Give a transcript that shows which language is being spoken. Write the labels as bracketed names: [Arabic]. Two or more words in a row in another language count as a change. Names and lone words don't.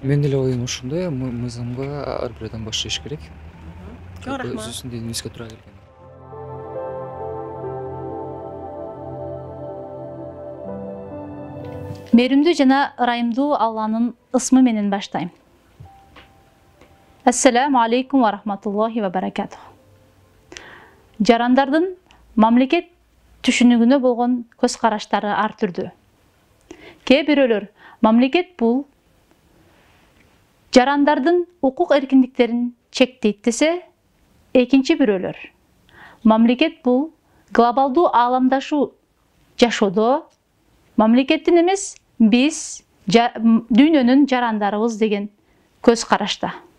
[Kyrgyz] Мен деле оюм ушундай, мыйзамга ар бир адам баш ийиш керек. Чоң рахмат. Өзүбүздүн динибизге туура келген. Мээрүмдүү жана ырайымдуу Алланын ысмы менен баштайм. [Arabic] السلام عليكم ورحمة الله وبركاته. [Kyrgyz] Жарандардын мамлекет түшүнүгүнө болгон көз караштары ар түрдүү. Кээ бирөөлөр мамлекет бул жарандардын укук эркиндиктерин чектейт десе, экинчи бирөөлөр мамлекет бул глобалдуу ааламдашуу жашоодо мамлекеттин эмес, биз дүйнөнүн жарандарыбыз деген көз карашта.